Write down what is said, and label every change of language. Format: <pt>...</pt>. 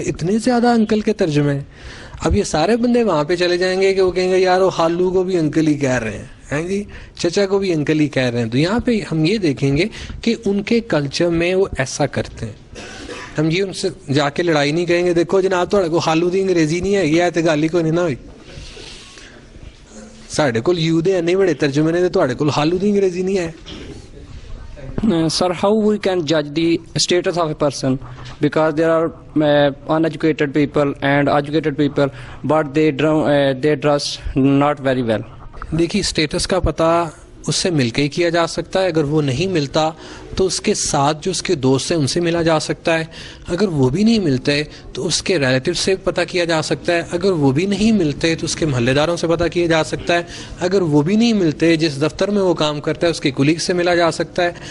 <ur>اتنے زیادہ انکل کے ترجمے. اب یہ سارے بندے وہاں پہ چلے جائیں گے کہ وہ کہیں گے یار وہ خالو کو بھی انکل ہی کہہ رہے ہیں جی, چچا کو بھی انکل ہی کہہ رہے ہیں. تو یہاں پہ ہم یہ دیکھیں گے کہ ان کے کلچر میں وہ ایسا کرتے ہیں. ہم یہ ان سے جا کے لڑائی نہیں کریں گے دیکھو جناب</ur> <pa>تھوڑے کو خالو دی انگریزی نہیں ہے, یہ ہے گالی کو نہیں نہ ہوئی, ساڈے کول یو دے نہیں بڑے ترجمے نے تھوڑے کول خالو دی انگریزی نہیں ہے.</pa> <en>Sir, how we can judge the status of a person? Because there are uneducated people and educated people, but they dress not very well.</en> <ur>دیکھیے اسٹیٹس کا پتہ اس سے مل کے ہی کیا جا سکتا ہے. اگر وہ نہیں ملتا تو اس کے ساتھ جو اس کے دوست ہیں ان سے ملا جا سکتا ہے. اگر وہ بھی نہیں ملتے تو اس کے ریلیٹیو سے پتہ کیا جا سکتا ہے. اگر وہ بھی نہیں ملتے تو اس کے محلے داروں سے پتہ کیا جا سکتا ہے. اگر وہ بھی نہیں ملتے جس دفتر میں وہ کام کرتا ہے اس کے کولیگ سے ملا جا سکتا ہے.</ur>